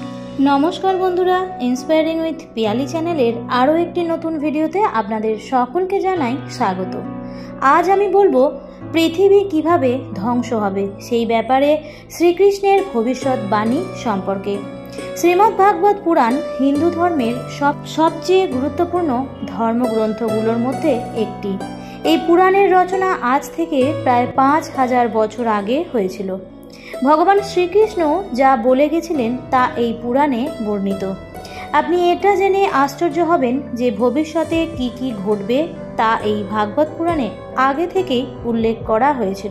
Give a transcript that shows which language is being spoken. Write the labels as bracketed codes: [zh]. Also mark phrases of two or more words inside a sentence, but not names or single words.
[bn] নমস্কার বন্ধুরা ইন্সপায়ারিং উইথ পিয়ালী চ্যানেলের আরো একটি নতুন ভিডিওতে আপনাদের সকলকে জানাই স্বাগত। আজ আমি বলবো পৃথিবী কিভাবে ধ্বংস হবে সেই ব্যাপারে শ্রীকৃষ্ণের ভবিষ্যৎবাণী সম্পর্কে। শ্রীমদ্ভাগবত পুরাণ হিন্দু ধর্মের সবচেয়ে গুরুত্বপূর্ণ ধর্মগ্রন্থগুলোর মধ্যে একটি। এই পুরাণের রচনা আজ থেকে প্রায় 5000 বছর আগে হয়েছিল। ভগবান শ্রীকৃষ্ণ যা বলে গেছিলেন তা এই পুরাণে বর্ণিত। আপনি এটা জেনে আশ্চর্য হবেন যে ভবিষ্যতে কি কি ঘটবে তা এই ভাগবত পুরাণে আগে থেকেই উল্লেখ করা হয়েছিল।